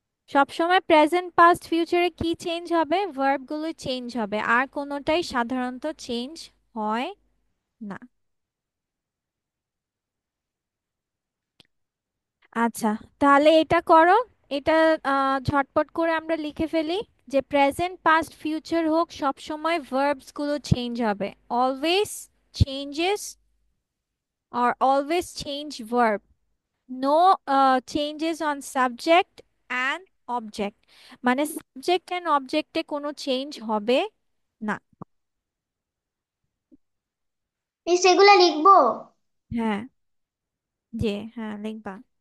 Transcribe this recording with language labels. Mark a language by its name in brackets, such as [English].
[Bangla] সবসময় present, past, ফিউচারে কি চেঞ্জ হবে? ভার্ব গুলোই চেঞ্জ হবে, আর কোনোটাই সাধারণত চেঞ্জ হয় না। আচ্ছা, তাহলে এটা করো। এটা ঝটপট করে আমরা লিখে ফেলি যে প্রেজেন্ট, পাস্ট, ফিউচার হোক, সব সময় ভার্বস গুলো চেঞ্জ হবে। [English] Always changes or always change verb. No changes on subject and object. [Bangla] মানে সাবজেক্ট এন্ড অবজেক্টে কোনো চেঞ্জ হবে না। মিস এগুলা লিখবো? হ্যাঁ, যে হ্যাঁ লিখবা।